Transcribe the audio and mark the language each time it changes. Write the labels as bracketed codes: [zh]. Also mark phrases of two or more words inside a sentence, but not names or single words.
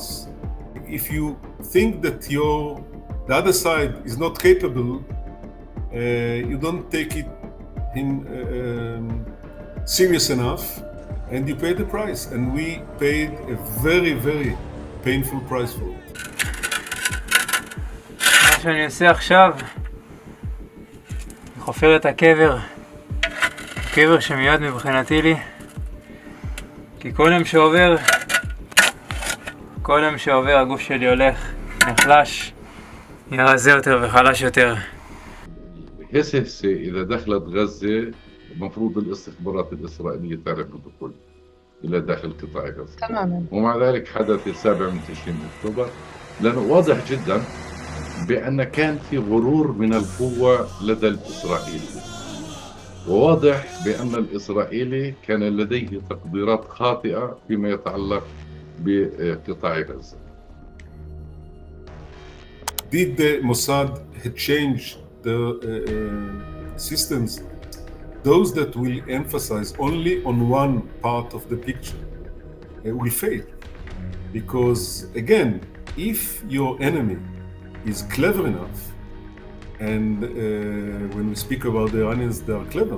[en] If you think that the other side is not capable, you don't take it in serious enough, and you pay the price. And we paid a very, very painful price for it. [he] מה שאני עושה עכשיו, אני חופר את הקבר שמיד מבחינתי לי, כי כל יום שעובר הגוף שלי הולך, נחלש, נהיה רזה יותר וחלש יותר. [ar] هسه إذا دخلت غزة المفروض الاستخبارات الإسرائيلية تعرف الدخول إلى داخل قطاع غزة تماما. ومع ذلك حدث 7 تشرين أكتوبر، لأنه واضح جدا بأن كان في غرور من القوة لدى الإسرائيلي، وواضح بأن الإسرائيلي كان لديه تقديرات خاطئة فيما يتعلق بقطاع غزة. [en] Did the Mossad change the systems, those that will emphasize only on one part of the picture will fail. Because again, if your enemy is clever enough, and when we speak about the Iranians, they are clever.